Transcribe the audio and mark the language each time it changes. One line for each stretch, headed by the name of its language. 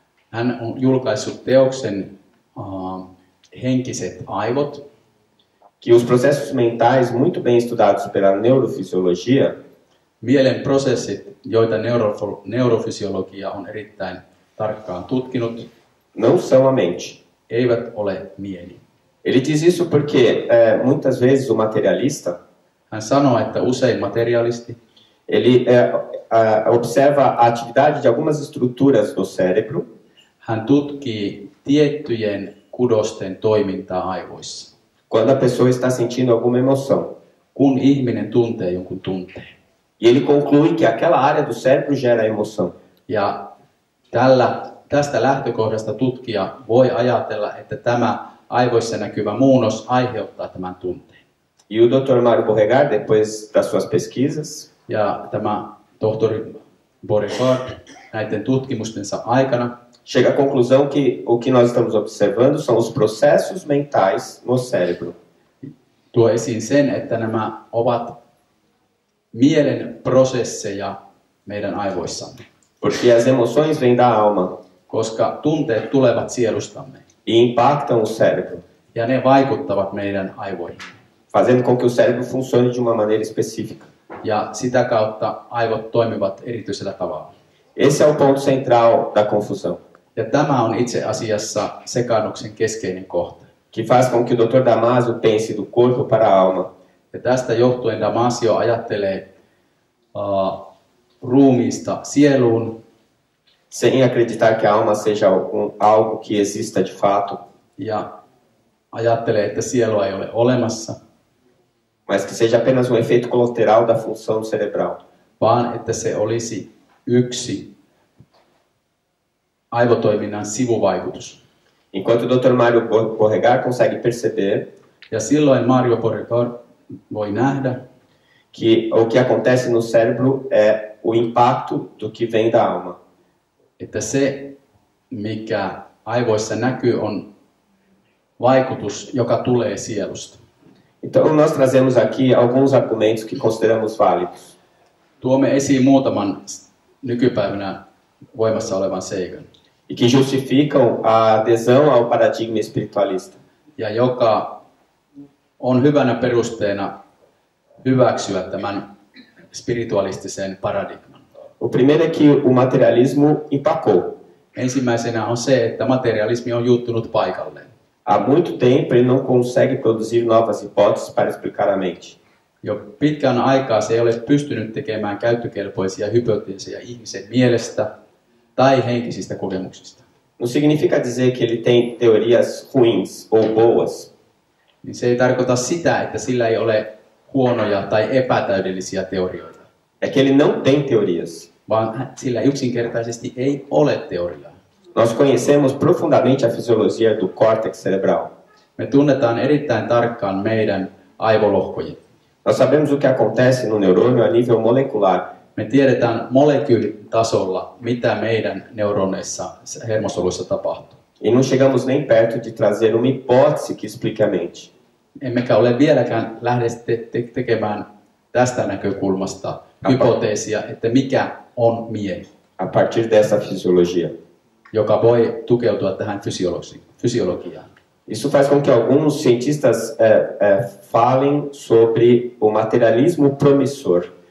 Finnish: Hän on julkaissut teoksen Henkiset aivot.
Portuguese: que os processos mentais muito bem estudados pela neurofisiologia
Finnish: Mielen prosessit, joita neurofysiologia on erittäin tarkkaan tutkinut,
Portuguese: não são a mente.
Finnish: eivät ole mieli.
Portuguese: Ele diz isso porque muitas vezes o materialista
Finnish: Hän sanoo, että usein materialisti
Portuguese: ele observa a atividade de algumas estruturas no cérebro
Finnish: hän tutkii tiettyjen kudosten toimintaa aivoissa.
Portuguese: quando a pessoa está sentindo alguma emoção.
Finnish: Kun ihminen tuntee jonkun tunteen.
Portuguese: E ele conclui que aquela área do cérebro gera emoção.
Finnish: Ja tästä lähtökohdasta tutkija voi ajatella, että tämä aivoissa näkyvä muunnos aiheuttaa tämän tunteen.
Portuguese: E o Dr. Mário Borregar, depois das suas pesquisas,
Finnish: Ja tämä tohtori Borregaard näiden tutkimustensa aikana
Portuguese: chega à conclusão que o que nós estamos observando são os processos mentais no cérebro.
Finnish: tuo esiin sen, että nämä ovat mielen prosesseja meidän aivoissamme.
Portuguese: Porque as emoções vêm da alma
Finnish: Koska tunteet tulevat sielustamme
Portuguese: e impactam o cérebro,
Finnish: ja ne vaikuttavat meidän aivoihin.
Portuguese: fazendo com que o cérebro funcione de uma maneira específica.
Finnish: Ja sitä kautta aivot toimivat erityisellä tavalla.
Portuguese: Esse é o ponto central da confusão,
Finnish: Ja tämä on itse asiassa sekaannuksen keskeinen kohta.
Portuguese: que faz com que o Dr. Damasio pense do corpo para a alma.
Finnish: Ja tästä johtuen Damasio ajattelee ruumiista sieluun
Portuguese: Sem acreditar que a alma seja algo que exista de fato,
Finnish: ja ajattelee, että sielua ei ole olemassa,
Portuguese: mas que seja apenas um efeito colateral da função cerebral.
Finnish: vaan että se olisi yksi aivotoiminnan sivuvaikutus.
Portuguese: Enquanto o Dr. Mário Borregar consegue perceber
Finnish: Ja silloin Mario Borregaard voi nähdä,
Portuguese: que o que acontece no cérebro é o impacto do que vem da alma.
Finnish: että se, mikä aivoissa näkyy, on vaikutus, joka tulee sielusta.
Portuguese: Então, nós trazemos aqui alguns argumentos que consideramos válidos.
Finnish: Tuomme esiin muutaman nykypäivänä voimassa olevan seikan,
Portuguese: E que justificam a adesão ao paradigma espiritualista.
Finnish: ja joka on hyvänä perusteena hyväksyä tämän spiritualistisen paradigman.
Portuguese: O primeiro é que o materialismo empacou.
Finnish: Ensimmäisenä on se, että materialismi on juuttunut paikalleen.
Portuguese: Há muito tempo ele não consegue produzir novas hipóteses para explicar a mente.
Finnish: Jo pitkän aikaa se ei ole pystynyt tekemään käyttökelpoisia hypoteeseja ihmisen mielestä tai henkisistä kokemuksista.
Portuguese: Não significa dizer que ele tem teorias ruins ou boas,
Finnish: Niin se ei tarkoita sitä, että sillä ei ole huonoja tai epätäydellisiä teorioita,
Portuguese: é que ele não tem teorias.
Finnish: vaan sillä yksinkertaisesti ei ole teoriaa.
Portuguese: Nós conhecemos profundamente a fisiologia do córtex cerebral.
Finnish: Me tunnetaan erittäin tarkkaan meidän aivolohkoja.
Portuguese: Nós sabemos o que acontece no neurônio a nível molecular.
Finnish: Me tiedetään molekyylitasolla, mitä meidän neuroneissa, hermosoluissa tapahtuu.
Portuguese: E não chegamos nem perto de trazer uma hipótese que explique a mente.
Finnish: Emmekä ole vieläkään lähde tekemään tästä näkökulmasta hypoteesia, että mikä on mieli,
Portuguese: A partir dessa fisiologia.
Finnish: joka voi tukeutua tähän fysiologiaan.
Portuguese: Isso faz com que alguns cientistas falem sobre o materialismo promissor.